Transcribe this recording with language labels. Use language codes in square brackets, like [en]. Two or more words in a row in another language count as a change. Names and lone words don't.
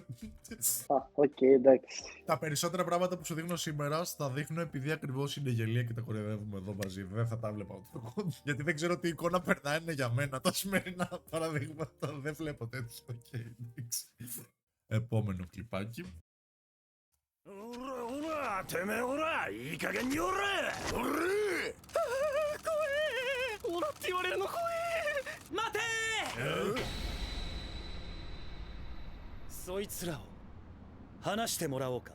[el] Οκ, εντάξει. Τα περισσότερα πράγματα που σου δείχνω σήμερα θα δείχνω επειδή ακριβώς είναι γελία και τα κοροϊδεύουμε εδώ μαζί. Δεν θα τα βλέπα ούτε εγώ. Γιατί δεν ξέρω τι εικόνα περνάει για μένα. Τα σημερινά παραδείγματα δεν βλέπω τέτοιο. Οκ, εντάξει. Επόμενο κλιπάκι. [ja] おらおら、てめえおら、いい加減におら。おら。怖え。おらって言われるの怖え。待て。そいつらを話してもらおうか。